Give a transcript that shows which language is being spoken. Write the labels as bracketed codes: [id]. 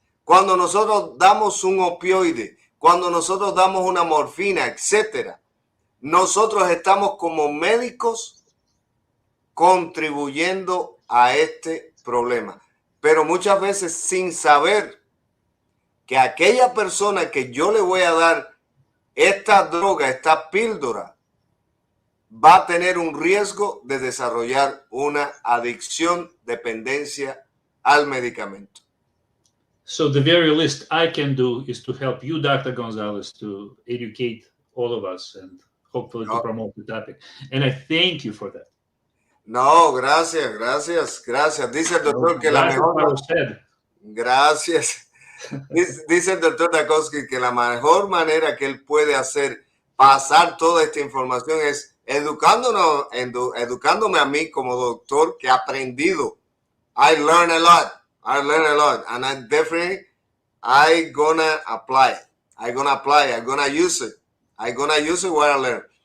[es] Cuando nosotros damos un opioide, cuando nosotros damos una morfina, etcétera, nosotros estamos como médicos contribuyendo a este problema, pero muchas veces sin saber que aquella persona que yo le voy a dar esta droga, esta píldora, va a tener un riesgo de desarrollar una adicción, dependencia al medicamento. [en] So the very least I can do is to help you, Dr. Gonzalez, to educate all of us and hopefully to promote the topic. And I thank you for that. [es] No, gracias, gracias, gracias. Dice el doctor que la mejor... Gracias. Dice el doctor DOKUKIN que la mejor manera que él puede hacer pasar toda esta información es educándome a mí como doctor que he aprendido. [en] I learn a lot, and I definitely gonna apply it. I'm gonna use it what I learn.